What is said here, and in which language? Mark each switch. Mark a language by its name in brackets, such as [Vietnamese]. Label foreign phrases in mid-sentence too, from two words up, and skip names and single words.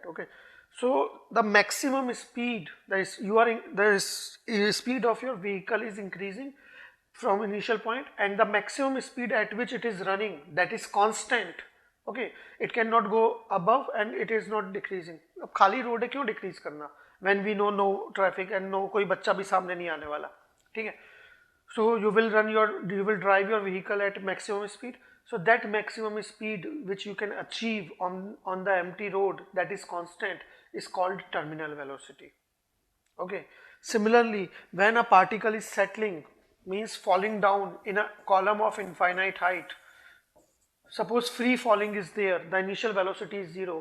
[English] Okay, so the maximum speed, that is the speed of your vehicle is increasing from initial point, and the maximum speed at which it is running, that is constant. Okay, it cannot go above and it is not decreasing. [Hindi] अब खाली रोड है, क्यों डिक्रीज करना [English] when we know no traffic and no [Hindi] कोई बच्चा भी सामने नहीं आने वाला. ठीक है, [English] so you will drive your vehicle at maximum speed. So that maximum speed which you can achieve on the empty road, that is constant, is called terminal velocity. Okay, similarly, when a particle is settling, means falling down in a column of infinite height, suppose free falling is there, the initial velocity is 0.